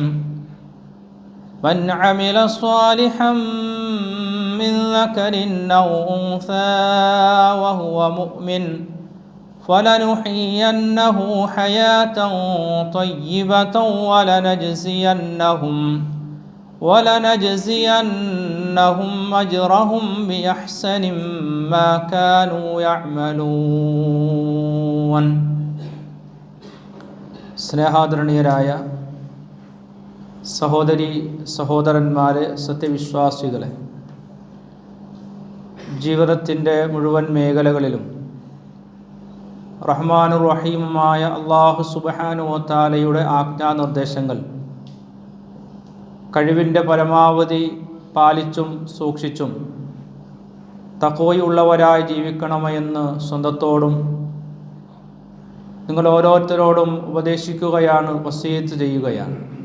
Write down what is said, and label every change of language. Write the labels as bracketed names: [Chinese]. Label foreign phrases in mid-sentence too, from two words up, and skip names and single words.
[Arabic] من عمل صالحا من ذكر أو أنثى وهو مؤمن فلنحيينه حياة طيبة ولنجزينهم أجرهم بأحسن ما كانوا يعملون. [Malayalam] സ്നേഹാദരണീയരായ സഹോദരി സഹോദരന്മാരെ, സത്യവിശ്വാസികളെ, ജീവിതത്തിൻ്റെ മുഴുവൻ മേഖലകളിലും റഹ്മാനുർ റഹീമുമായ അല്ലാഹു [Arabic] سبحانه و [Malayalam] തആലയുടെ ആജ്ഞാനിർദ്ദേശങ്ങൾ കഴിവിൻ്റെ പരമാവധി പാലിച്ചും സൂക്ഷിച്ചും തഖ്വയുള്ളവരായി ജീവിക്കണമെന്ന് സ്വന്തത്തോടും നിങ്ങൾ ഓരോരുത്തരോടും ഉപദേശിക്കുകയാണ്, വസീയത്ത് ചെയ്യുകയാണ്.